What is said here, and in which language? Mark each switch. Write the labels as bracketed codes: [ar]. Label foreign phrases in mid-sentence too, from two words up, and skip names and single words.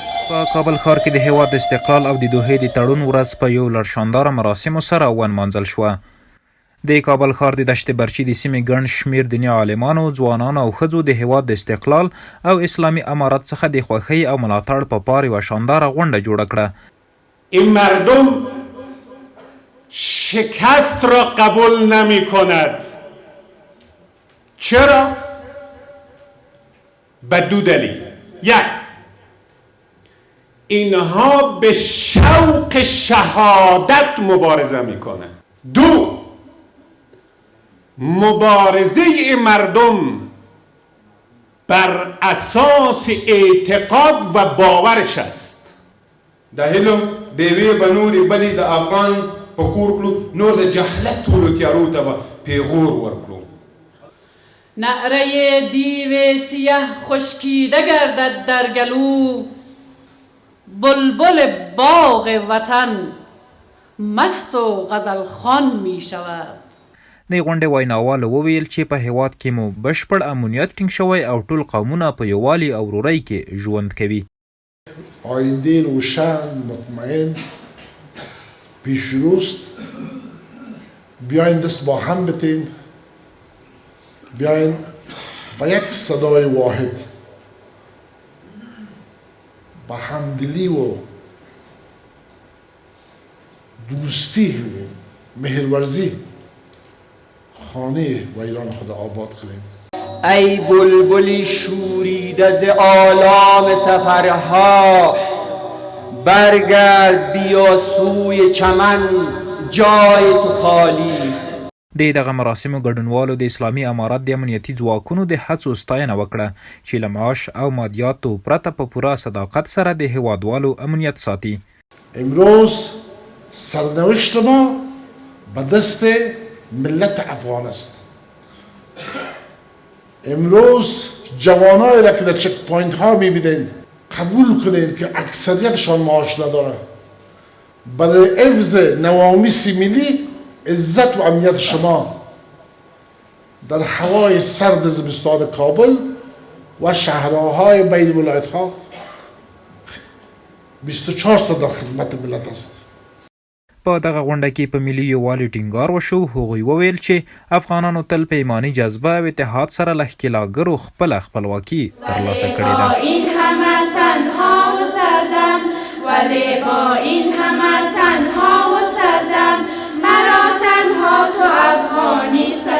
[ps] په کابل ښار کې د هیواد د استقلال او د دوحې د تړون ورځ په یو لړ شانداره مراسمو سره ونمانځل شوه. د کابل ښار د دشت برچي د سیمې ګڼ شمېر دیني عالمانو، ځوانانو او ښځو د هیواد د استقلال او اسلامي امارت څخه د خوښۍ او ملاتړ په پار یوه شانداره غونډه جوړه کړه. [fa] این مردم شکست را قبول نمی کند. چرا؟ به دو دلیل. یک، اینها به شوق شهادت مبارزه میکنن. دو، مبارزه مردم بر اساس اعتقاد و باورش است. [ps] د علم د یوې به نورې بلې د افغان په کور کړو، نور د جهلت ټولو تیارو ته به پیغور ورکړو. [fa] نعره دیو سیه خشکیده گردد در گلو، بلبل باغ وطن مست و غزل خوان می شود. [ps] د غونډې ویناوالو وویل چې په هیواد کې مو بشپړ امنیت ټینګ شوی او ټول قومونه په یووالي او ورورۍ کې ژوند کوي. [fa] آینده روشن، مطمئن، پیشروست. بیاین دست با هم بتیم، بیاین با یک صدای واحد با همدلی و دوستی و مهرورزی خانه و ایران خود آباد کنیم. ای بلبلی شوریده ز آلام سفرها، برگرد بیا سوی چمن، جای تو خالی است. [ps] د دغه مراسمو ګډونوالو د اسلامي امارت د امنیتي ځواکونو د هڅو ستاینه وکړه چې له معاش او مادیاتو پرته په پوره صداقت سره د هیوادوالو امنیت ساتي. [fa] امروز سرنوشت ما به دست ملت افغان است. امروز جوانایی را که در چک پوینت ها میبینید قبول کنید که اکثریتشان معاش نداره. برای حفظ نوامیس ملی، عزت و امنیت شما در هوای سرد زمستان کابل و شهرهای بین ولایت ها 24 ساعت در خدمت ملت است. [ps] په دغه غونډه کې په ملي یووالي ټینګار وشو. هغوی وویل چې افغانانو تل په ایماني جذبه او اتحاد سره له ښکېلاګرو خپله خپلواکي ترلاسه کړې ده. [fa] این همه تنها و سردم، ولی با این همه تنها و سردم، مرا تنها تو افغانی